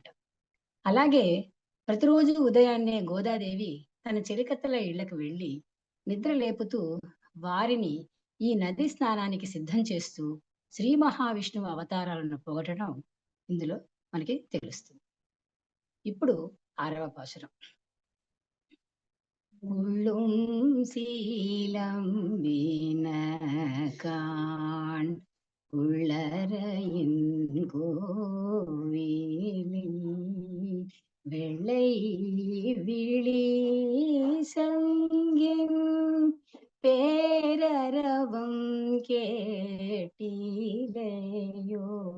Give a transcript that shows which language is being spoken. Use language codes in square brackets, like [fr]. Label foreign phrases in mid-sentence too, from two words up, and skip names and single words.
[te] అలాగే ప్రతిరోజు ఉదయాన్నే గోదాదేవి తన చెలికత్తెల ఇళ్ళకి వెళ్ళి నిద్ర లేపుతూ వారిని ఈ నది స్నానానికి సిద్ధం చేస్తూ శ్రీ మహావిష్ణువు అవతారాలను పొగడటం ఇందులో మనకి తెలుస్తుంది. ఇప్పుడు 6వ పాశురం. [ta] உள்ளும் சீலம் வீணகான் உள்ளறையின் கோவிலில் வெள்ளை விழி சங்கின் பேரரவம் கேட்டிலையோ